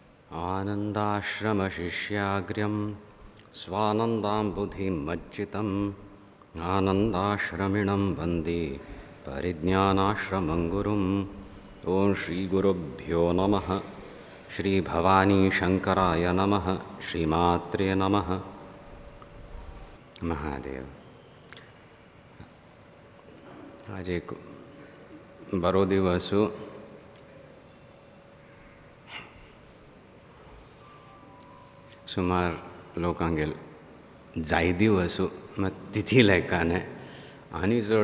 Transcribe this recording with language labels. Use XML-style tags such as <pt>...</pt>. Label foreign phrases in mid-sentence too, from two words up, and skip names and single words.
<sa>आनन्दाश्रमशिष्याग्र्यं स्वानन्दाम्बुधिं मज्जितम् आनन्दाश्रमिणं वन्दे परिज्ञानाश्रमं गुरुम्। ॐ श्रीगुरुभ्यो नमः। श्रीभवानीशङ्कराय नमः। श्रीमात्रे नमः। महादेव।</sa> <kok>आज एक बरो दिवसु सुमार लोकांगेल जाय दिवसु मग तिथी लेखाने आनी चड</kok>